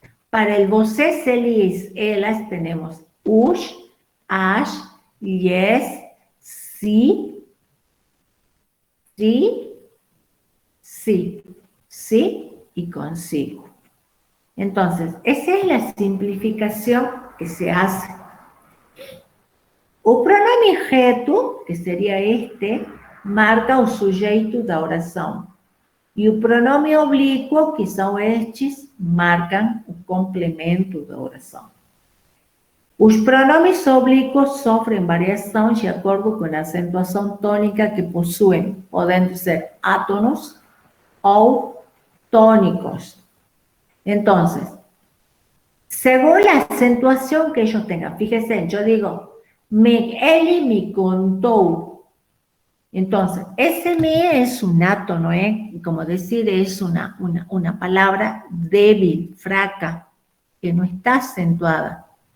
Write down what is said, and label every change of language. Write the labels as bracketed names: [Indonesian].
[Spanish] Para el vocês, eles, elas tenemos us, as, lhes, sí, sí, sí, sí y consigo. Entonces, esa es la simplificación que se hace. [Portuguese] O pronome reto, [Spanish] que sería [Portuguese] marca o sujeito da oração. E o pronome oblíquo, que são estes, marcam o complemento da oração. Os pronomes oblíquos sofrem variação de acordo com a acentuação tônica que possuem, podendo ser átonos ou tônicos. [Spanish] Então, según la acentuación que ellos tengan, fíjense, yo digo, Eli me contó. Entonces, ese me es un átono, como decir, es una palabra débil, fraca, que no está acentuada.